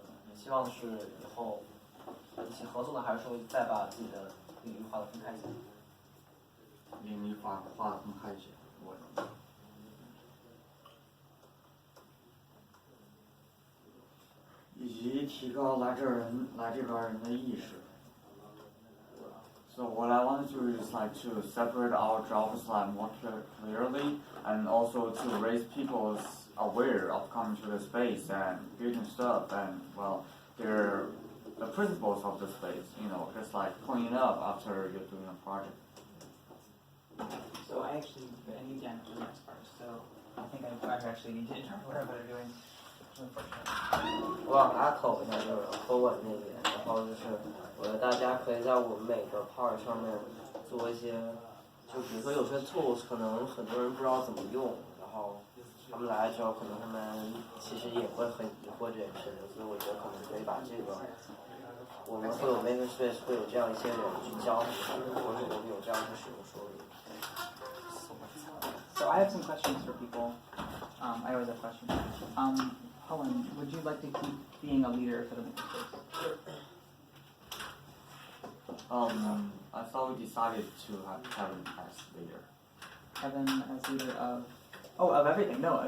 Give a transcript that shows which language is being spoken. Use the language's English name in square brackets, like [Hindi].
[Chinese] 你希望是以后一起合作呢，还是说再把自己的领域划得分开一些？领域划得分开一些，我。以及提高来这边人的意识。 [English] So what I want to do is like to separate our jobs like more clearly, and also to raise people's aware of coming to the space and building stuff, and well, the principles of the space, you know, just like cleaning up after you're doing a project. So I need Dan for the next part. So I think I actually need to interpret what I'm doing. [Chinese] 我想 echo 一下就是和我那边，然后就是我觉得大家可以在我们每个 part 上面做一些，就比如说有些 tools 可能很多人不知道怎么用，然后他们来的时候可能他们其实也会很疑惑这件事情，所以我觉得可能可以把这个，我们会有 makerspace 会有这样一些人去教他们，或者我们有这样的使用说明。 [English] So I have some questions for people. I always have questions. Helen, would you like to keep being a leader for the makerspace? I thought we decided to have Kevin as leader. Kevin as leader of... Oh, of everything. No,